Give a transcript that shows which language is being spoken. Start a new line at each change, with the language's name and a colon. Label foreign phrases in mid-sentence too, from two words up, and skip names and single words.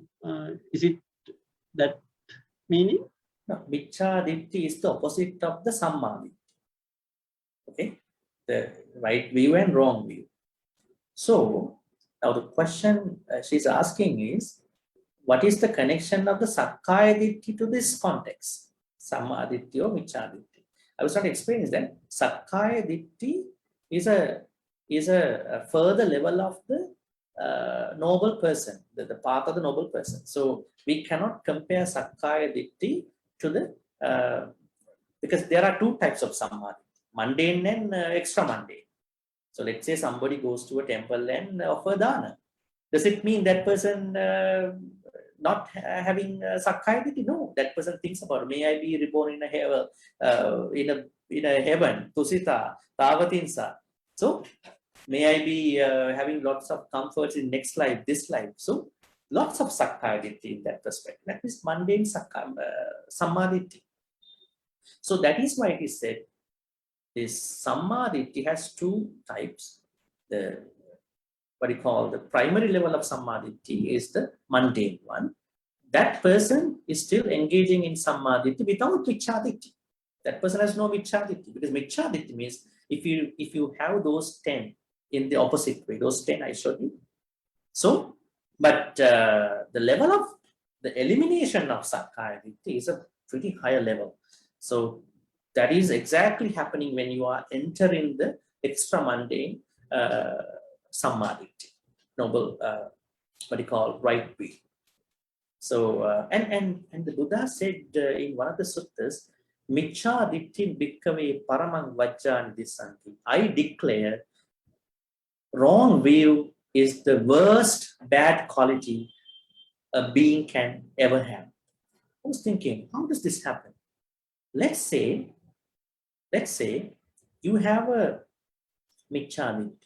English: Is it that meaning? No,
Pali: miccha ditthi
English: is the opposite of the samadhi. Okay, the right view and wrong view. So now the question she's asking is, what is the connection of the
Pali: sakkaya ditthi
English: to this context? Samadhi or
Pali: miccha ditthi?
English: I was trying to explain is that
Pali: sakkaya ditthi
English: is a further level of the noble person, the path of the noble person. So we cannot compare
Pali: sakkaya ditthi
English: to the because there are two types of samadhi, mundane and extra mundane. So let's say somebody goes to a temple and offer dana. Does it mean that person not having
Pali: sakkaya ditthi?
English: No, that person thinks about, may I be reborn in a heaven, tusita, tavatinsa. So may I be having lots of comforts in next life, this life. So lots of
Pali: sakkaya ditthi
English: in that perspective. That is mundane samadhi. So that is why it is said this samadhi has two types. The what you call the primary level of samadhi is the mundane one. That person is still engaging in samadhi without
Pali: miccha-ditthi.
English: That person has no
Pali: miccha-ditthi,
English: because
Pali: miccha-ditthi
English: means if you have those 10 in the opposite way, those 10 I showed you. So, but the level of the elimination of
Pali: sakkaya-ditthi
English: is a pretty higher level. So that is exactly happening when you are entering the extra mundane samadhi, noble, what you call right way. So and the Buddha said in one of the suttas,
Pali: miccha ditthi bhikkave paramang vajjani dissanti.
English: I declare wrong view is the worst bad quality a being can ever have. I was thinking, how does this happen? Let's say you have a
Pali: miccha ditthi.